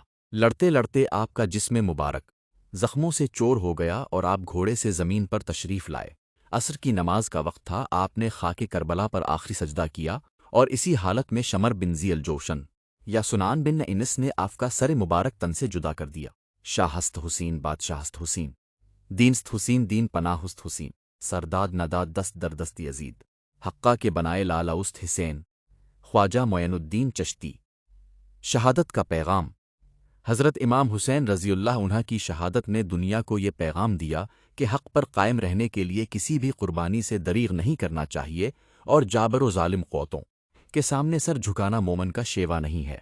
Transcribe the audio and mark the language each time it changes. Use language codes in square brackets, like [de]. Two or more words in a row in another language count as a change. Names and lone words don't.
[ur] لڑتے لڑتے آپ کا جسم مبارک زخموں سے چور ہو گیا اور آپ گھوڑے سے زمین پر تشریف لائے۔ عصر کی نماز کا وقت تھا۔ آپ نے خاک کربلا پر آخری سجدہ کیا اور اسی حالت میں شمر بن ذی الجوشن یا سنان بن انس نے آپ کا سر مبارک تن سے جدا کر دیا۔ [fa] شاہست حسین، بادشاہست حسین، دینست حسین، دین پناہست حسین، سرداد نداد دست در دست یزید، حقہ کے بنائے لالاست حسین، خواجہ معین الدین چشتی۔ [ur] شہادت کا پیغام۔ حضرت امام حسین رضی اللہ عنہ کی شہادت نے دنیا کو یہ پیغام دیا کہ حق پر قائم رہنے کے لیے کسی بھی قربانی سے دریغ نہیں کرنا چاہیے اور جابر و ظالم قوتوں کے سامنے سر جھکانا مومن کا شیوا نہیں ہے۔